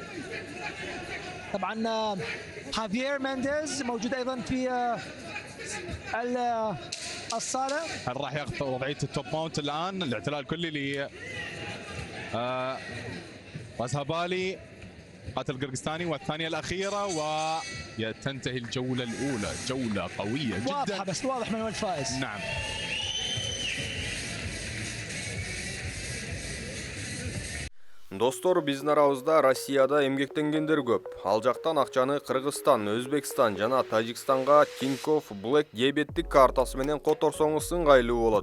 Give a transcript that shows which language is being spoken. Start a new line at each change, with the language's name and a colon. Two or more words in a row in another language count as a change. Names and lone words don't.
Arabic: طبعا خافير مينديز موجود ايضا في الصالة. هل راح ياخذ وضعية
English: top mount
Arabic: الآن؟ الاعتلال الكلي ل رازهبالي قاتل القرقستاني، والثانية الأخيرة وتنتهي الجولة الأولى. جولة قوية جدا واضحة، بس واضح من هو الفائز. نعم.
Kyrgyz: Достор, биздин арабызда Россияда эмгектенгендер көп. Ал жактан акчаны Кыргызстан, Өзбекстан жана Тажикстанга Тинькофф Black дебеттик картасы менен которсоңуз ыңгайлуу болот.